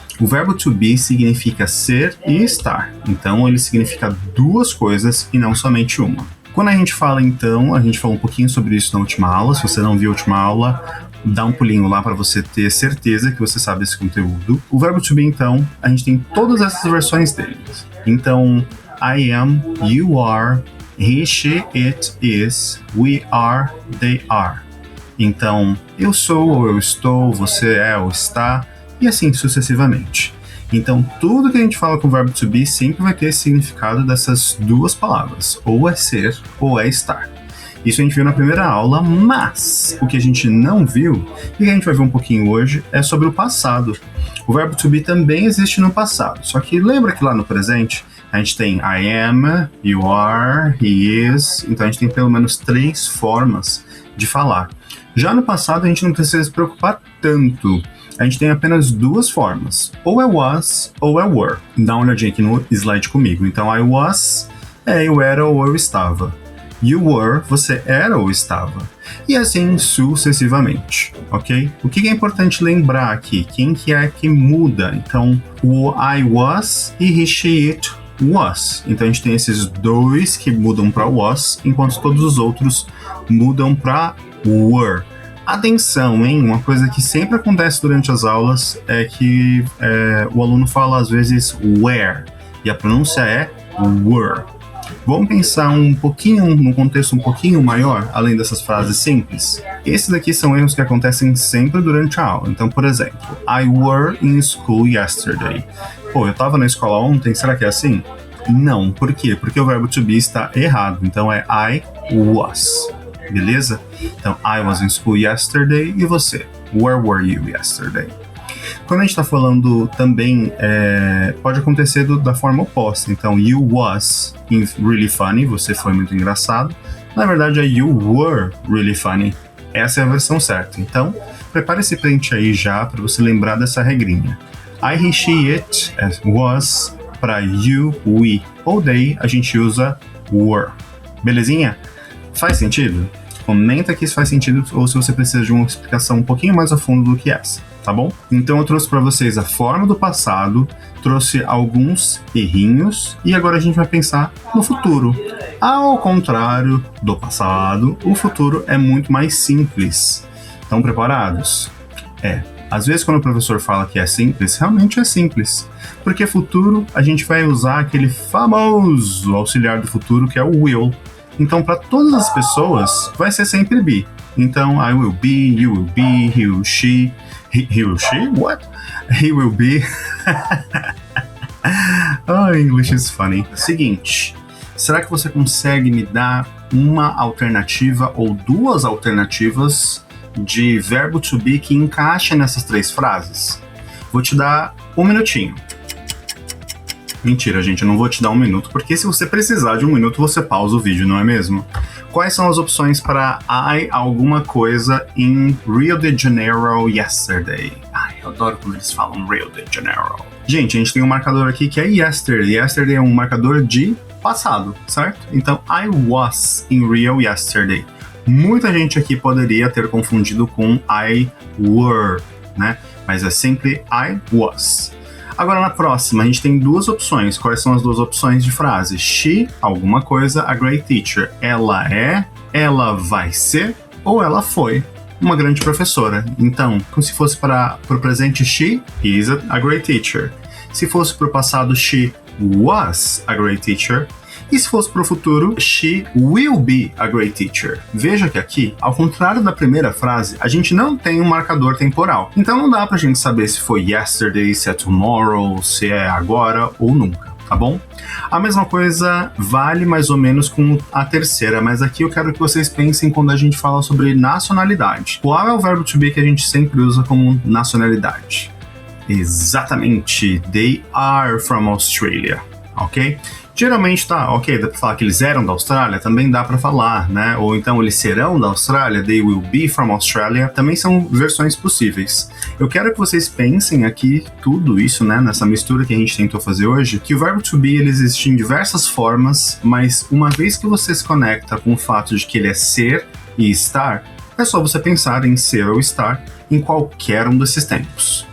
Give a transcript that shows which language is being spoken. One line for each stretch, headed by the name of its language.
Portuguese: O verbo to be significa ser e estar, então ele significa 2 coisas e não somente uma. Quando a gente fala então, a gente falou um pouquinho sobre isso na última aula, se você não viu a última aula, dá um pulinho lá para você ter certeza que você sabe esse conteúdo. O verbo to be, então, a gente tem todas essas versões dele. Então,
English: I am, you are, he, she, it, is, we are, they are.
Portuguese: Então, eu sou ou eu estou, você é ou está, e assim sucessivamente. Então, tudo que a gente fala com o verbo to be sempre vai ter esse significado dessas 2 palavras, ou é ser ou é estar. Isso a gente viu na primeira aula, mas o que a gente não viu, e que a gente vai ver um pouquinho hoje, é sobre o passado. O verbo to be também existe no passado, só que lembra que lá no presente a gente tem I am, you are, he is, então a gente tem pelo menos 3 formas de falar. Já no passado a gente não precisa se preocupar tanto, a gente tem apenas 2 formas, ou é was ou é were. Dá uma olhadinha aqui no slide comigo. Então I was, eu era ou eu estava. You were, você era ou estava. E assim sucessivamente, ok? O que é importante lembrar aqui? Quem que é que muda? Então, o
English: I was e he, she, it was.
Portuguese: Então a gente tem esses 2 que mudam para was, enquanto todos os outros mudam para were. Atenção, hein? Uma coisa que sempre acontece durante as aulas é que o aluno fala às vezes where, e a pronúncia é were. Vamos pensar um pouquinho, num contexto um pouquinho maior, além dessas frases simples? Esses daqui são erros que acontecem sempre durante a aula. Então, por exemplo,
English: I were in school yesterday.
Portuguese: Pô, eu tava na escola ontem, será que é assim? Não, por quê? Porque o verbo to be está errado. Então é I was, beleza?
English: Então, I was in school yesterday,
Portuguese: e você?
English: Where were you yesterday?
Portuguese: Quando a gente está falando também, pode acontecer da forma oposta. Então,
English: you was really funny,
Portuguese: você foi muito engraçado. Na verdade, é
English: you were really funny.
Portuguese: Essa é a versão certa. Então, prepare esse print aí já para você lembrar dessa regrinha. I, he, she, it, was, para you, we ou they, a gente usa were. Belezinha? Faz sentido? Comenta aqui se faz sentido ou se você precisa de uma explicação um pouquinho mais a fundo do que essa. Tá bom? Então eu trouxe para vocês a forma do passado, trouxe alguns errinhos e agora a gente vai pensar no futuro. Ao contrário do passado, o futuro é muito mais simples. Estão preparados? Às vezes quando o professor fala que é simples, realmente é simples. Porque futuro, a gente vai usar aquele famoso auxiliar do futuro que é o will. Então para todas as pessoas vai ser sempre be.
English: Então I will be, you will be, he will, she... He will she? What? He will be. Oh, English is funny.
Portuguese: Seguinte, será que você consegue me dar uma alternativa ou 2 alternativas de verbo to be que encaixa nessas 3 frases? Vou te dar 1 minutinho. Mentira, gente, eu não vou te dar 1 minuto, porque se você precisar de 1 minuto, você pausa o vídeo, não é mesmo? Quais são as opções para I alguma coisa em Rio de Janeiro yesterday? Ai, eu adoro quando eles falam Rio de Janeiro. Gente, a gente tem um marcador aqui que é yesterday. Yesterday é um marcador de passado, certo? Então,
English: I was in Rio yesterday.
Portuguese: Muita gente aqui poderia ter confundido com I were, né? Mas é sempre I was. Agora na próxima, a gente tem 2 opções. Quais são as 2 opções de frase? She, alguma coisa, a great teacher. Ela é, ela vai ser ou ela foi uma grande professora. Então, se fosse para o presente,
English: she is a great teacher.
Portuguese: Se fosse para o passado,
English: she was a great teacher.
Portuguese: E se fosse para o futuro,
English: she will be a great teacher.
Portuguese: Veja que aqui, ao contrário da primeira frase, a gente não tem um marcador temporal. Então não dá pra gente saber se foi yesterday, se é tomorrow, se é agora ou nunca, tá bom? A mesma coisa vale mais ou menos com a terceira, mas aqui eu quero que vocês pensem quando a gente fala sobre nacionalidade. Qual é o verbo to be que a gente sempre usa como nacionalidade? Exatamente,
English: they are from Australia, ok?
Portuguese: Geralmente tá, ok, dá pra falar que eles eram da Austrália, também dá pra falar, né? Ou então eles serão da Austrália,
English: they will be from Australia,
Portuguese: também são versões possíveis. Eu quero que vocês pensem aqui tudo isso, né, nessa mistura que a gente tentou fazer hoje, que o verbo to be ele existe em diversas formas, mas uma vez que você se conecta com o fato de que ele é ser e estar, é só você pensar em ser ou estar em qualquer um desses tempos.